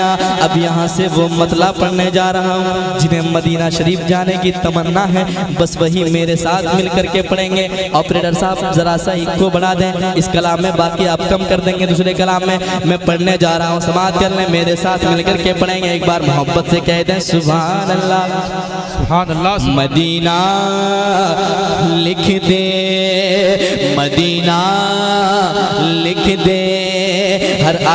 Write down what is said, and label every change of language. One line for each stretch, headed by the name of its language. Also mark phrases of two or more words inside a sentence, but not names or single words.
Hindi: अब यहाँ से वो मतला पढ़ने जा रहा हूँ जिन्हें मदीना शरीफ जाने की तमन्ना है, बस वही मेरे साथ मिलकर के पढ़ेंगे। ऑपरेटर साहब जरा सा इको बढ़ा दें इस कलाम में, बाकी आप कम कर देंगे दूसरे कलाम में। मैं पढ़ने जा रहा हूँ, समाअत कर लें, मेरे साथ मिलकर के पढ़ेंगे। एक बार मोहब्बत से कह दें
Arabic: سبحان الله. سبحان الله.
Hindi: मदीना लिख दे, मदीना लिख दे,